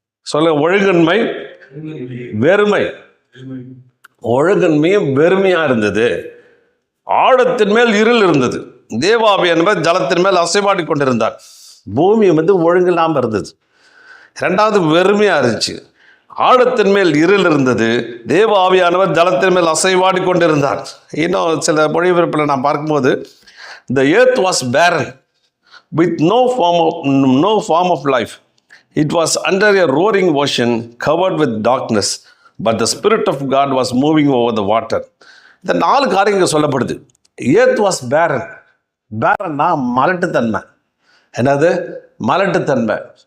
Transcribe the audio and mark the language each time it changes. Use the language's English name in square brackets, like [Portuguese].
[Tamil] சொல்ல, ஒழுங்கின்மை வெறுமை. ஒழுங்கின்மையும் வெறுமையா இருந்தது. ஆழத்தின் மேல் இருள் இருந்தது. தேவாவியானவர் ஜலத்தின் மேல் அசைவாடி கொண்டிருந்தார். பூமி ஒழுங்கு இல்லாமல் இருந்தது. ரெண்டாவது வெறுமையா இருந்துச்சு. ஆழத்தின் மேல் இருள் இருந்தது. தேவ ஆவியானவர் ஜலத்தின் மேல் அசைவாடி கொண்டிருந்தார். இன்னும் சில மொழிபெயர்ப்பில் நான் பார்க்கும்போது, [English] the earth was barren with no form of life. It was under a roaring ocean covered with darkness, but the Spirit of God was moving over the water. [Tamil] இந்த 4 காரியங்கள் சொல்லப்படுது. [English] earth was barren. [Tamil] barrenனா மலட்டுத்தன்மை. என்னது? மலட்டுத்தன்மை.